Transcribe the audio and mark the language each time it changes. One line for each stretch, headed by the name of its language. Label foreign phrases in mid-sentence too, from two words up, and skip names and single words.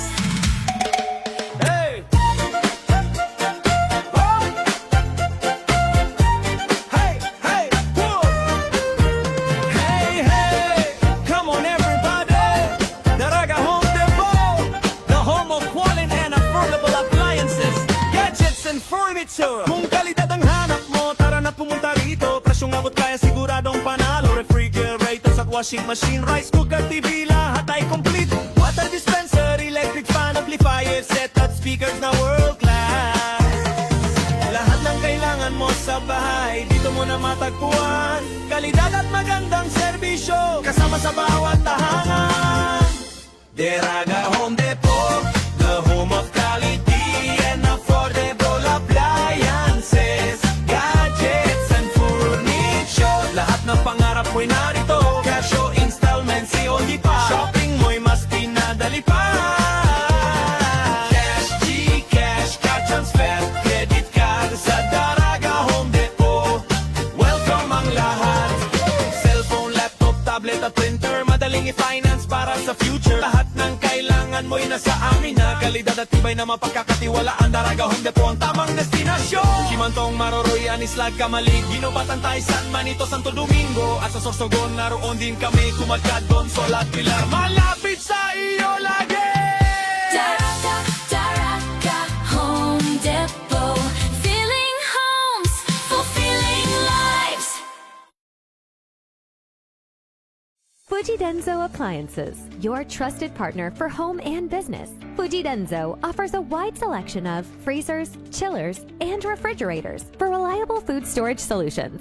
English: Hey! Hey, hey, whoa! Hey, hey! Come on everybody! Daraga Home Depot, the home of quality and affordable appliances, gadgets and furniture.
Filipino: Kung kalidad ang hanap mo, tara na pumunta rito. Presyong abot kaya siguradong panalo. Refrigerators at
English: washing machine, rice cooker, TV,
Filipino: lahat ay complete.
English: Water dispenser, electric fan, amplifier, set at speakers na world class.
Filipino: Lahat ng kailangan mo sa bahay, dito mo na matagpuan. Kalidad at magandang serbisyo, kasama sa bawat tahanan.
English: Daraga Home Depot, the home of quality and affordable appliances, gadgets and furniture.
Filipino: Lahat ng pangarap mo'y narito, casio, installment, COD pa. Shopping mo'y mas pinadali pa.
English: Cash, Gcash, card transfer, credit card
Filipino: sa Daraga Home Depot. aming i-finance para sa future. Lahat ng kailangan mo'y nasa amin na kalidad at tibay na mapagkakatiwalaan. Daraga Home Depot ang tamang destinasyon. Simantong Maroroy, Anislag, Kamalig, Ginobatan, San Manito, Santo Domingo. At sa Sorsogon, naroon din kami, Kumadkadon, Sol at Pilar. Malapit sa iyo lagi! Daraga Home Depot.
English: Filling homes, fulfilling lives. Fuji Denso Appliances, your trusted partner for home and business. Fuji Denso offers a wide selection of freezers, chillers, and refrigerators for reliable food storage solutions.